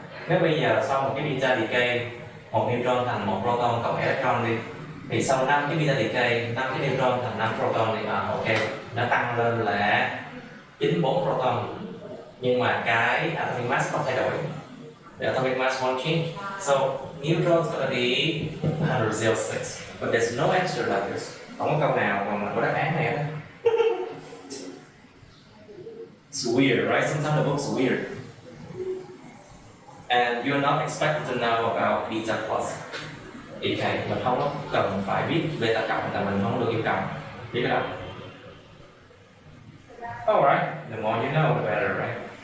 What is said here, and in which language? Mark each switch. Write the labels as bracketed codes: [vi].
[vi] Nếu bây giờ sau một cái beta decay, một neutron thành một proton cộng electron đi, thì sau 5 cái beta decay, 5 cái neutron thành 5 proton thì ok, nó tăng lên là 94 proton. Nhưng mà cái atomic mass không thay đổi. [en] The atomic mass won't change. So neutrons gonna be 106. But there's no answer like this. [vi] Không có câu nào mà có đáp án này hết. [en] It's weird, right? Sometimes the book's weird. And you're not expected to know about beta plus. [vi] Okay, mình không có cần phải biết beta cộng là mình không được yêu cầu. Biết cái đó? [en] Alright, the more you know, the better, right?